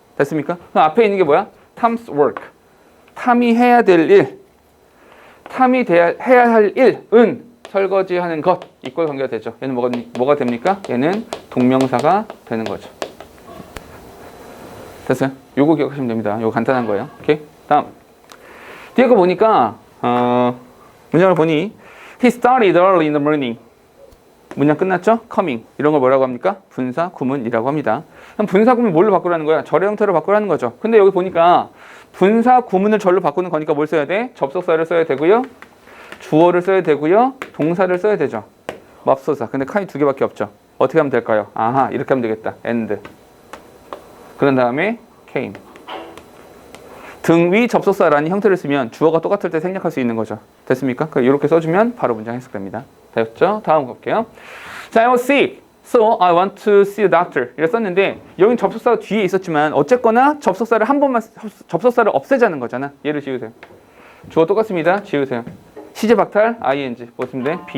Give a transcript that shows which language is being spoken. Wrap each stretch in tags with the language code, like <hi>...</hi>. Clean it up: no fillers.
<ko>됐습니까? 그럼 앞에 있는 게 뭐야?</ko> <en>Tom's work.</en> <ko>탐이 해야 될 일, 해야 할 일은 설거지하는 것, 이꼴 관계가 되죠. 얘는 뭐가 됩니까? 얘는 동명사가 되는 거죠. 됐어요? 요거 기억하시면 됩니다. 요거 간단한 거예요. 오케이? 다음. 뒤에 거 보니까, 문장을 보니,</ko> <en>he started early in the morning.</en> <ko>문장 끝났죠? coming. 이런 걸 뭐라고 합니까? 분사, 구문이라고 합니다. 그럼 분사, 구문 뭘로 바꾸라는 거야? 절의 형태로 바꾸라는 거죠. 근데 여기 보니까 분사, 구문을 절로 바꾸는 거니까 뭘 써야 돼? 접속사를 써야 되고요. 주어를 써야 되고요. 동사를 써야 되죠. 맙소사. 근데 칸이 2개밖에 없죠. 어떻게 하면 될까요? 아하, 이렇게 하면 되겠다. and. 그런 다음에 came. 등 위 접속사라는 형태를 쓰면 주어가 똑같을 때 생략할 수 있는 거죠. 됐습니까? 이렇게 써주면 바로 문장 해석됩니다. 됐죠? 다음 볼게요.</ko> <en>자, I was sick, so I want to see a doctor.</en> <ko>이렇게 썼는데 여긴 접속사가 뒤에 있었지만 어쨌거나 접속사를 한 번만 접속사를 없애자는 거잖아. 얘를 지우세요. 주어 똑같습니다. 지우세요. 시제 박탈 ing 뭐 쓰면 돼?</ko>